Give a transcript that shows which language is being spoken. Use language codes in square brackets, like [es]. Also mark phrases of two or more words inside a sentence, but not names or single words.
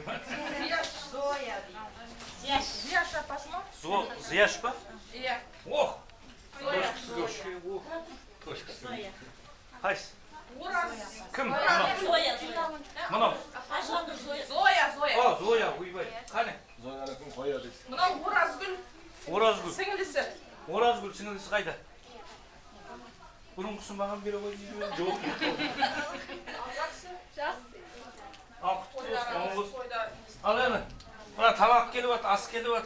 [kk] Зоя дейді. Зияш апасы ма? Зияш па? Иә. Зоя. Қайсы? Ораз. Кім? Зоя. Мынау. Зоя. Зоя, ойбай. Қане? [uz] Zo'yani kim qo'yadi? [kk] Мынау Оразгүл Оразгүл. сіңлісі. Оразгүл сіңілісі қайда? Бұрынғысын маған бере қойды. Жоқ. Ал құтты болсын. Ал әні. Мына тамақ келіп жатыр, ас келіп жатыр.